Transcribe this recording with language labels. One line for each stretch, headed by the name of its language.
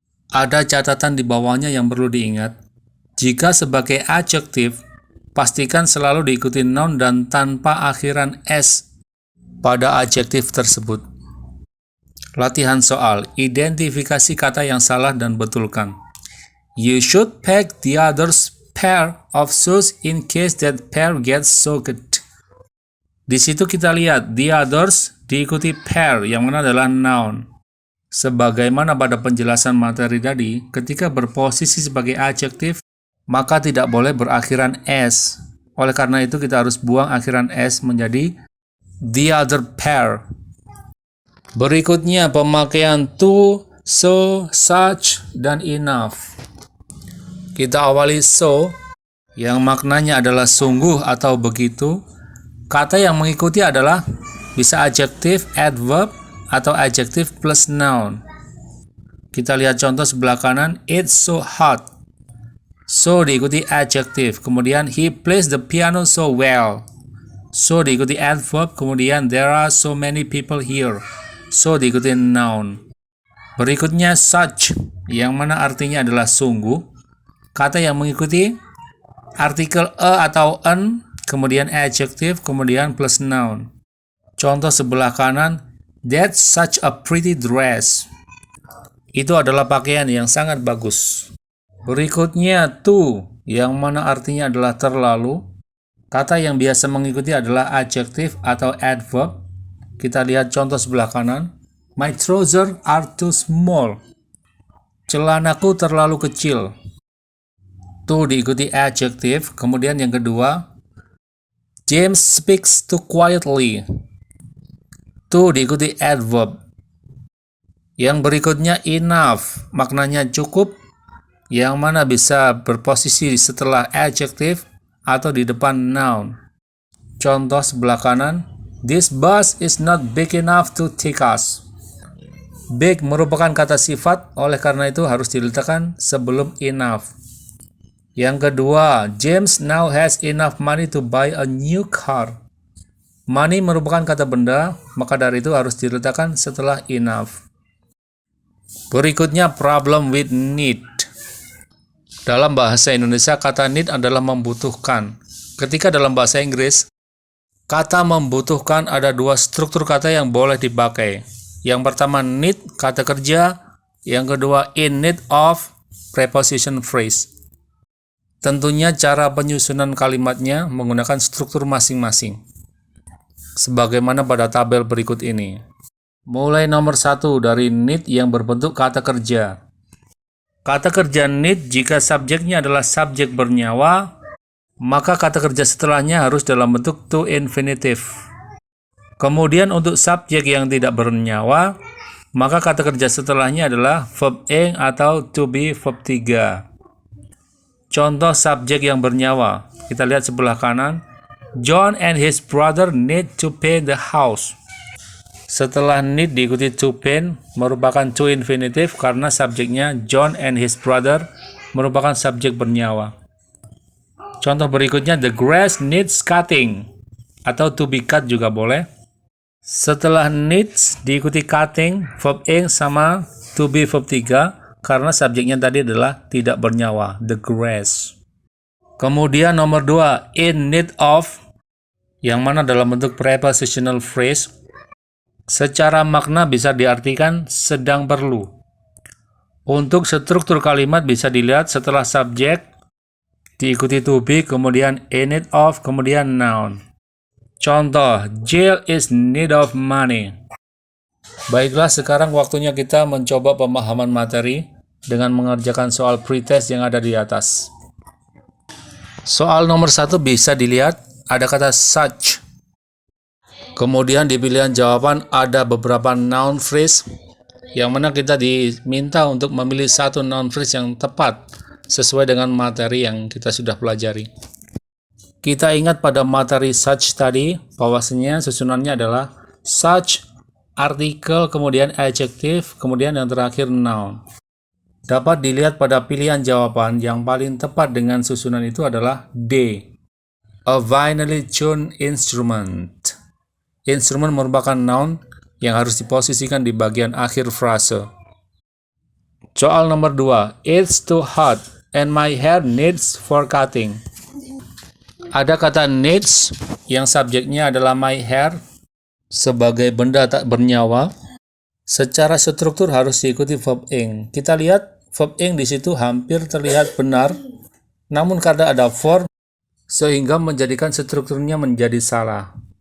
Indonesian: Ada catatan di bawahnya yang perlu diingat. Jika sebagai adjektif, pastikan selalu diikuti noun dan tanpa akhiran s pada adjektif tersebut. Latihan soal, identifikasi kata yang salah dan betulkan.
English: You should pack the other's pair of shoes in case that pair gets soaked.
Indonesian: Di situ kita lihat
English: the others
Indonesian: diikuti pair yang mana adalah noun. Sebagaimana pada penjelasan materi tadi, ketika berposisi sebagai adjektif, maka tidak boleh berakhiran s. Oleh karena itu kita harus buang akhiran s menjadi
English: the other pair.
Indonesian: Berikutnya pemakaian to, so, such, dan enough. Kita awali so, yang maknanya adalah sungguh atau begitu. Kata yang mengikuti adalah bisa adjektif, adverb, atau adjektif plus noun. Kita lihat contoh sebelah kanan,
English: it's so hot.
Indonesian: So diikuti adjektif, kemudian
English: he plays the piano so well.
Indonesian: So diikuti adverb, kemudian
English: there are so many people here.
Indonesian: So diikuti noun. Berikutnya such, yang mana artinya adalah sungguh. Kata yang mengikuti artikel a atau an, kemudian adjektif, kemudian plus noun. Contoh sebelah kanan,
English: that's such a pretty dress.
Indonesian: Itu adalah pakaian yang sangat bagus. Berikutnya to, yang mana artinya adalah terlalu. Kata yang biasa mengikuti adalah adjective atau adverb. Kita lihat contoh sebelah kanan.
English: My trousers are too small.
Indonesian: Celanaku terlalu kecil. To diikuti adjective. Kemudian yang kedua,
English: James speaks too quietly.
Indonesian: To diikuti adverb. Yang berikutnya enough, maknanya cukup, yang mana bisa berposisi setelah adjective atau di depan noun. Contoh sebelah kanan,
English: this bus is not big enough to take us.
Indonesian: Big merupakan kata sifat, oleh karena itu harus diletakkan sebelum enough. Yang kedua,
English: James now has enough money to buy a new car.
Indonesian: Money merupakan kata benda, maka dari itu harus diletakkan setelah enough. Berikutnya problem with need. Dalam bahasa Indonesia, kata need adalah membutuhkan. Ketika dalam bahasa Inggris, kata membutuhkan ada dua struktur kata yang boleh dipakai. Yang pertama need, kata kerja. Yang kedua in need of, preposition phrase. Tentunya cara penyusunan kalimatnya menggunakan struktur masing-masing. Sebagaimana pada tabel berikut ini. Mulai nomor 1 dari need yang berbentuk kata kerja. Kata kerja need jika subjeknya adalah subjek bernyawa, maka kata kerja setelahnya harus dalam bentuk to infinitive. Kemudian untuk subjek yang tidak bernyawa, maka kata kerja setelahnya adalah verb ing atau to be verb 3. Contoh subjek yang bernyawa, kita lihat sebelah kanan.
English: John and his brother need to paint the house.
Indonesian: Setelah need diikuti to paint merupakan to infinitive karena subjeknya
English: John and his brother
Indonesian: merupakan subjek bernyawa. Contoh berikutnya,
English: the grass needs cutting atau to be cut
Indonesian: juga boleh. Setelah needs diikuti cutting, verb ing sama to be verb 3 karena subjeknya tadi adalah tidak bernyawa,
English: the grass.
Indonesian: Kemudian nomor 2, in need of, yang mana dalam bentuk prepositional phrase. Secara makna bisa diartikan sedang perlu. Untuk struktur kalimat bisa dilihat setelah subjek, diikuti to be, kemudian in need of, kemudian noun.
English: Contoh, Jill is in need of money.
Indonesian: Baiklah, sekarang waktunya kita mencoba pemahaman materi dengan mengerjakan soal pretest yang ada di atas. Soal nomor 1 bisa dilihat ada kata such. Kemudian di pilihan jawaban ada beberapa noun phrase yang mana kita diminta untuk memilih satu noun phrase yang tepat sesuai dengan materi yang kita sudah pelajari. Kita ingat pada materi such tadi bahwasanya susunannya adalah such, artikel, kemudian adjective, kemudian yang terakhir noun. Dapat dilihat pada pilihan jawaban yang paling tepat dengan susunan itu adalah D.
English: A finely tuned instrument.
Indonesian: Instrumen merupakan noun yang harus diposisikan di bagian akhir frase. Soal nomor 2.
English: It's too hot and my hair needs for cutting.
Indonesian: Ada kata needs yang subjeknya adalah my hair sebagai benda tak bernyawa. Secara struktur harus diikuti verb ing. Kita lihat verb ing di situ hampir terlihat benar, namun karena ada for sehingga menjadikan strukturnya menjadi salah.